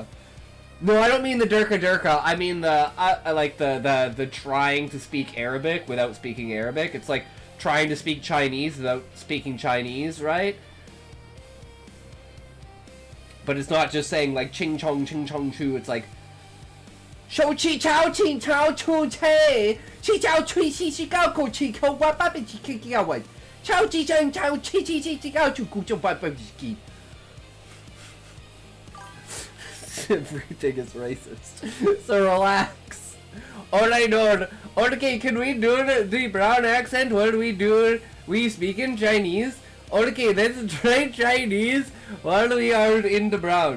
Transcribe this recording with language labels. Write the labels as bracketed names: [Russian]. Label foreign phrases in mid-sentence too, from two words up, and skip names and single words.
[English] No, I don't mean the Durka Durka. I mean the the trying to speak Arabic without speaking Arabic. It's like trying to speak Chinese without speaking Chinese, right? But it's not just saying like ching chong chu. It's like shou chi chao ching chao chu che chi chao chui chi chi gao go chi ko wa ba bi chi ki gao wa chao chi chang chao chi chi chi chi gao chu gu zhong ba ba ki. Everything is racist. So relax. Alright, Lord. Okay, can we do the brown accent while we do we speak in Chinese? Okay, let's try Chinese while we are in the brown.